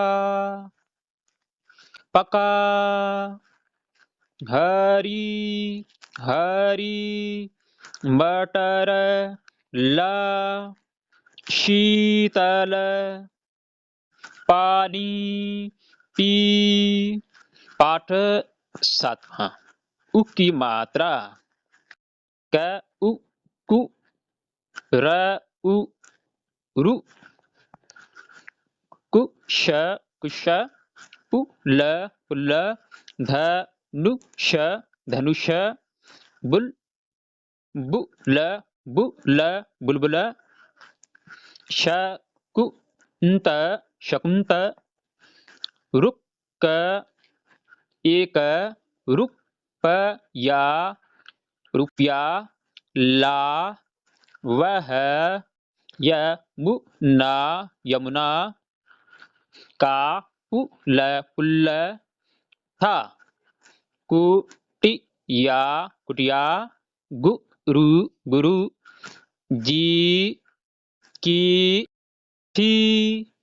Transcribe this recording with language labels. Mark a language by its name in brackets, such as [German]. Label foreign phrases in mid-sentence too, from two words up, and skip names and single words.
[Hindi] पका हरी हरी मटर ला शीतल पानी पी। पाठ 7वां। उ की मात्रा क उ कु र उ रु कुश कुश पुल पुल धनुष धनुष बुल बुल बुल बुलबुल शकुंत शकुंत रुक एक रुपया रुपया ला वह यमुना यमुना का पुल पुल था कुटिया कुटिया गुरु गुरु जी की थी